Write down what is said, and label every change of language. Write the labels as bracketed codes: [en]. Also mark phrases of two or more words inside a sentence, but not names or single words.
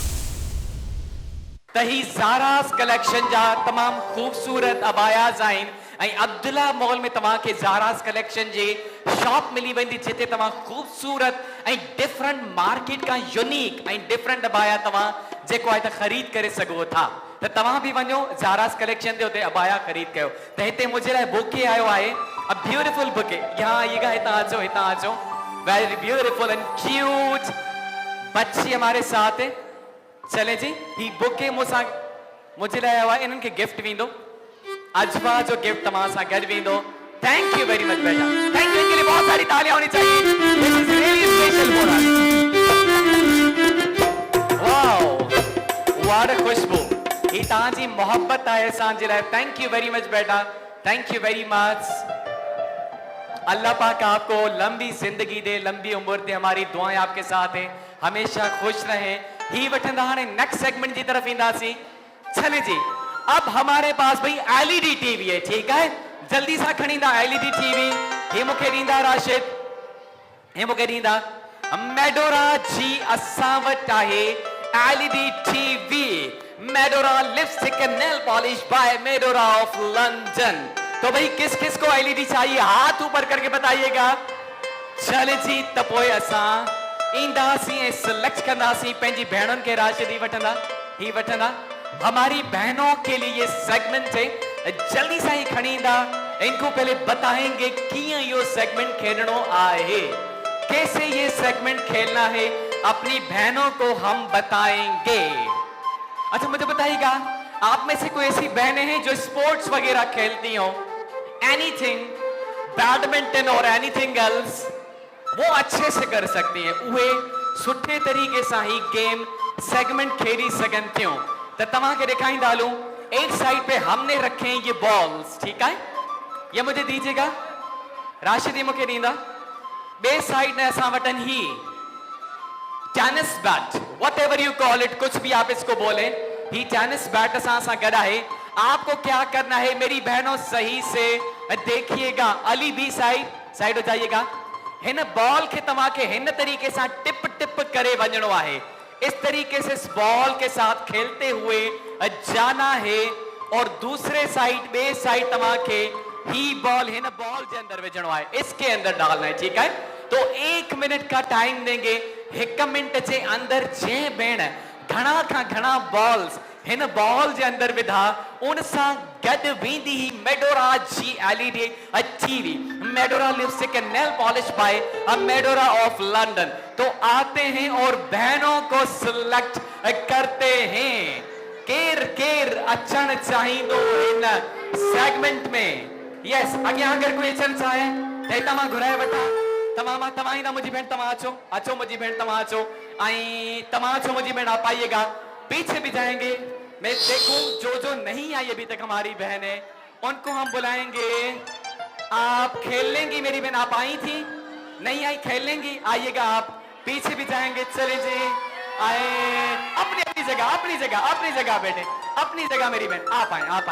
[sd] तही ज़ारास कलेक्शन जा तमाम खूबसूरत अबायाज़ आहिनि ऐं अब्दुल्ला मॉल में तव्हांखे ज़ारास कलेक्शन जी शॉप मिली वेंदी जिते तव्हां ख़ूबसूरत ऐं [en] different market [sd] का यूनिक ऐं डिफरेंट अबाया तव्हां जेको आहे त ख़रीद करे सघो था। त तव्हां बि वञो ज़ारास कलेक्शन ते उते अबाया ख़रीद कयो। त हिते मुंहिंजे लाइ बुके आयो आहे, [en] A beautiful bouquet. [ur] یہاں آئیے گا, [sd] हितां अचो, [en] very beautiful and cute [ur] بچی ہمارے ساتھ ہے. [sd] चले जी, ही बुके मूंसां मुझे लाइ आयो आहे, इन्हनि खे गिफ्ट वेंदो, अजवा जो गिफ्ट तव्हां सां गॾु वेंदो। [en] Thank you very much बेटा, thank you। [ur] ان کے لیے بہت ساری تالیاں ہونی چاہئیں. [en] This is really special for us. Wow, what a खुशबू। [sd] ही तव्हांजी मोहब्बत आहे असांजे लाइ। [en] Thank you very much बेटा, thank you very much। [ur] اللہ پاک آپ کو لمبی زندگی دے، لمبی عمر دے. ہماری دعائیں آپ کے ساتھ ہیں، ہمیشہ خوش رہیں. [sd] ही वठंदा हाणे [en] next segment [ur] کی طرف [sd] ईंदासीं। [ur] چلے جی، اب ہمارے پاس بھائی ایل ای ڈی ٹی وی ہے، ٹھیک ہے. [sd] जल्दी सा खणी ईंदा एलईडी टीवी। हे मूंखे ॾींदा राशिद, हे मूंखे ॾींदा मेडोरा जी। असां वटि आहे एलईडी टीवी, [en] Medora lipstick and nail polish by Medora of London. [ur] تو بھائی کس کس کو ایل ای ڈی چاہیے، ہاتھ اوپر کر کے بتائیے گا. [sd] चले जी, त पोइ असां ईंदासीं ऐं सिलेक्ट कंदासीं पंहिंजी भेणुनि खे। राशिद ही वठंदा। [ur] ہماری بہنوں کے لیے یہ سیگمنٹ ہے، جلدی سے [sd] ही खणी ईंदा। [ur] ان کو پہلے بتائیں گے [sd] कियां यो सेगमेंट खेलनो आहे, [ur] کیسے یہ سیگمنٹ کھیلنا ہے، اپنی بہنوں کو ہم بتائیں گے. اچھا مجھے بتائیے گا، آپ میں سے کوئی ایسی بہنیں ہیں جو اسپورٹس وغیرہ کھیلتی ہو، اینی تھنگ، بیڈمنٹن اور [en] anything else, [ur] وہ اچھے سے کر سکتی ہیں, [sd] उहे सुठे तरीके से ही गेम सेगमेंट खेली सघन थियूं। तो तव्हां खे ॾेखारींदा हलूं। [ur] ایک سائیڈ پے ہم نے رکھے ہیں یہ بالز، ٹھیک ہے، یہ مجھے دیجیے گا. [sd] राशिदी मुझे ॾींदा। बे साइड ने असां वटन ही [en] tennis bat, whatever you call it, [ur] کچھ بھی آپ اس کو بولے, [sd] ही [en] tennis bat [sd] असां गड़ा है। [ur] آپ کو کیا کرنا ہے میری بہنوں، صحیح سے دیکھیے گا. علی بی سائیڈ ہو جائیے گا. [sd] हिन बॉल के तव्हां खे हिन तरीके से टिप टिप करे वञणो आहे। [ur] اس طریقے سے اس بال کے ساتھ کھیلتے ہوئے جانا ہے اور دوسرے سائیڈ [sd] बे साइड तव्हां खे ही बॉल हिन बॉल के अंदर विझणो है, [ur] اس کے اندر ڈالنا ہے، ٹھیک ہے. تو 1 منٹ کا ٹائم دیں گے. [sd] 1 मिनट के अंदर जे भेण घणा खां घणा बॉल्स हिन बॉल के अंदर विधा, उन सां गॾु वेंदी ही मेडोरा जी एलईडी टीवी, [en] Medora lipstick and nail polish by Medora of London. [ur] تو آتے ہیں اور بہنوں کو سلیکٹ کرتے ہیں. [sd] केर केर अचण चाहिंदो इन सेगमेंट में। यस, अॻियां अगर कोई अचण चाहे त तव्हां घुराए वठा। तव्हां ईंदा मुंहिंजी भेण, तव्हां अचो मुंहिंजी भेण, तव्हां अचो ऐं तव्हां अचो मुंहिंजी भेण, [ur] آپ آئیے گا. پیچھے بھی جائیں گے، میں دیکھوں جو نہیں آئی ابھی تک ہماری بہن ہے، ان کو ہم بلائیں گے. آپ کھیل لیں گی میری بہن، آپ آئی تھی، نہیں آئی، کھیل لیں گی، آئیے گا آپ. پیچھے بھی جائیں گے، چلے جی، آئے اپنی اپنی جگہ بیٹے، اپنی جگہ میری بہن، آپ آئے.